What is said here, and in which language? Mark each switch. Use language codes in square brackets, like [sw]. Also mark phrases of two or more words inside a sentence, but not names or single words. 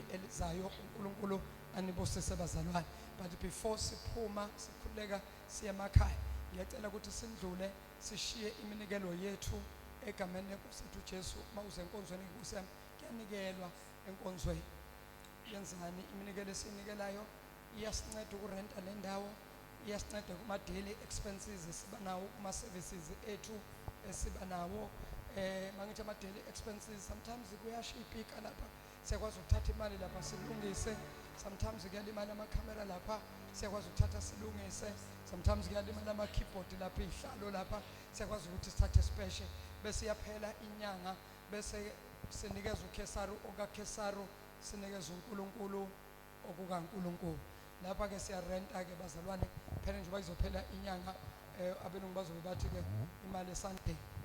[zu] elizayo uNkulunkulu anibusise bazalwane [en] but before [zu] siphuma sikhuleka siya emakhaya ngiyacela ukuthi sindlule sishiye iminikelo yethu egameni lenkosi yethu Jesu mawuze enkonzweni inkosi yami kuyanikelwa enkonzweni yenzani iminikelo esinikelayo iyasinceda ukurenta le ndawo iyasinceda kuma [en] daily expenses [zu] sibanawo kuma services ethu esibanawo mangithi ama [en] daily expenses sometimes [zu] kuyashipika lapha siyakwazi ukuthatha imali lapha silungise sometimes kuyalimala ama camera lapha siyakwazi ukuthatha silungise sometimes kuyalimala ama keyboard lapha ihlalo lapha siyakwazi ukuthi sithathe special bese yaphela inyanga bese sinikeza uKesaru okaKesaru sinikeza uNkulunkulu okukaNkulunkulu lapha ke siyarenta ke bazalwane phela nje bayizophela inyanga abelungu bazobe bathi ke imali esandleni